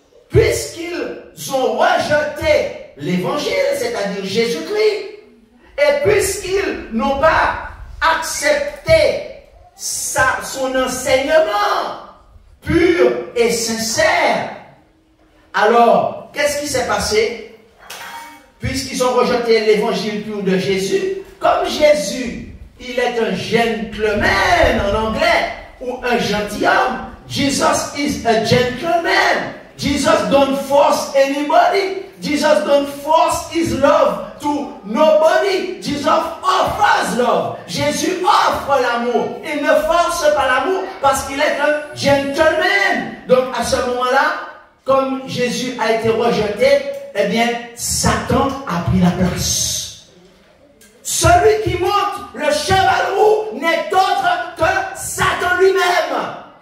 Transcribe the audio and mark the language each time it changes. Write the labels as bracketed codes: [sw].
[fr] Puisqu'ils ont rejeté l'évangile, c'est-à-dire Jésus-Christ, et puisqu'ils n'ont pas accepté son enseignement pur et sincère, alors, qu'est-ce qui s'est passé? Puisqu'ils ont rejeté l'évangile pur de Jésus, comme Jésus, il est un gentleman en anglais, ou un gentilhomme. [en] Jesus is a gentleman. Jesus don't force anybody. Jesus don't force his love to nobody. Jesus offers love. [fr] Jésus offre l'amour. Il ne force pas l'amour parce qu'il est un gentleman. Donc, à ce moment-là, comme Jésus a été rejeté, eh bien, Satan a pris la place. Celui qui monte le cheval roux n'est autre que Satan lui-même.